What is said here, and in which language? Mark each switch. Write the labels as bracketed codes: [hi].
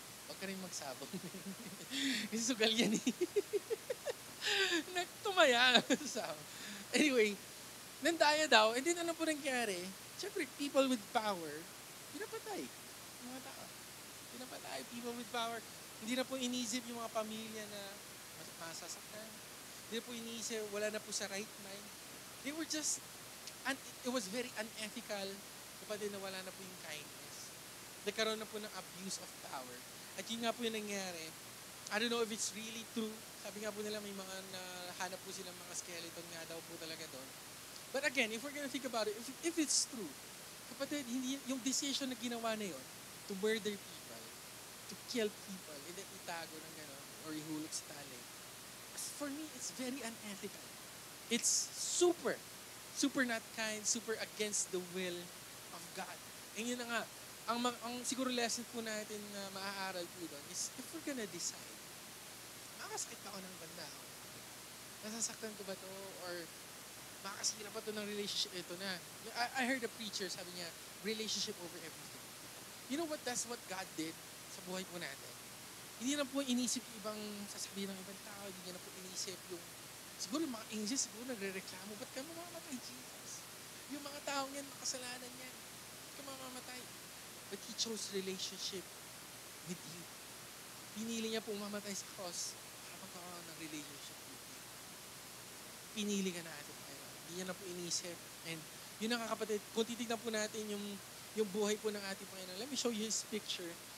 [tl] Huwag ka rin magsabong. Kasi sugal yan eh. Nagtumaya. Anyway, nandaya daw. [en] And then [tl] ano po nangyari? Siyempre, [en] people with power, [tl] pinapatay. Mga tao. Pinapatay. [en] People with power. [tl] Hindi na po inisip yung mga pamilya na masasaktan. Hindi na po inisip, wala na po sa [en] right mind. They were just, it was very unethical [tl] kapatid na wala na po yung [en] kindness. [tl] Nagkaroon na po ng [en] abuse of power. [tl] At yun nga po yung nangyari. [en] I don't know if it's really true. [tl] Sabi nga po nila may mga nahanap po silang mga skeleton nga daw po talaga doon. [en] But again, if we're gonna think about it, if it's true, [tl] kapatid, hindi, yung decision na ginawa na yun, [en] to murder people, to kill people, and then [tl] itago ng gano'n, [en] or [tl] ihulog sa tali, [en] for me, it's very unethical. It's super not kind, super against the will of God. [tl] And yun na nga, ang siguro lesson po natin na maaaral po doon is [en] if we're gonna decide, [tl] makakasakit ba ako ng banda? Nasasaktan ko ba to? [en] Or [tl] makakasira ba to ng [en] relationship? [tl] Ito na. [en] I heard a preacher, [tl] sabi niya, [en] relationship over everything. You know what? That's what God did [tl] sa buhay po natin. Hindi na po inisip yung ibang sasabihin ng ibang tao. Hindi na po inisip yung, siguro mga angels, siguro nagre-reklamo, ba't ka mamamatay, Jesus? Yung mga taong yan, makasalanan yan. Ba't ka mamamatay? [en] But He chose relationship with you. [tl] Pinili niya pong mamatay sa cross para magkaroon ng [en] relationship with you. [tl] Pinili ka natin. Hindi niya na po inisip. And yun ang kapatid, kung titignan po natin yung buhay po ng ating Panginoon, [en] let me show you His picture.